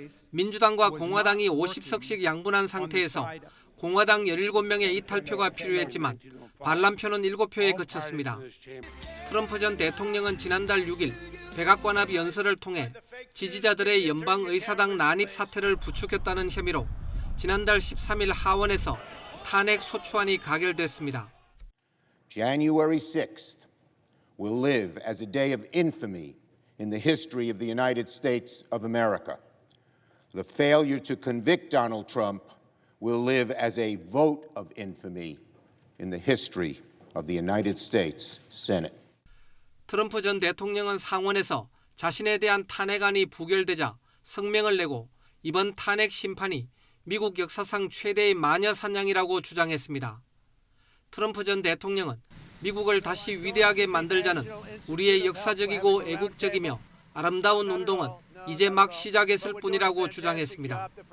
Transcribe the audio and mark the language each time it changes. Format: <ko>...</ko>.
<ko>민주당과 공화당이 50석씩 양분한 상태에서 공화당 17명의 이탈표가 필요했지만 반란표는 7표에 그쳤습니다. 트럼프 전 대통령은 지난달 6일 백악관 앞 연설을 통해 지지자들의 연방의사당 난입 사태를 부추겼다는 혐의로 지난달 13일 하원에서 탄핵 소추안이 가결됐습니다.</ko> <en>January 6th will live as a day of infamy in the history of the United States of America. The failure to convict Donald Trump will live as a vote of infamy in the history of the United States Senate.</en> <ko>트럼프 전 대통령은 상원에서 자신에 대한 탄핵안이 부결되자 성명을 내고 이번 탄핵 심판이 미국 역사상 최대의 마녀 사냥이라고 주장했습니다. 트럼프 전 대통령은 미국을 다시 위대하게 만들자는 우리의 역사적이고 애국적이며 아름다운 운동은 이제 막 시작했을 뿐이라고 주장했습니다.</ko>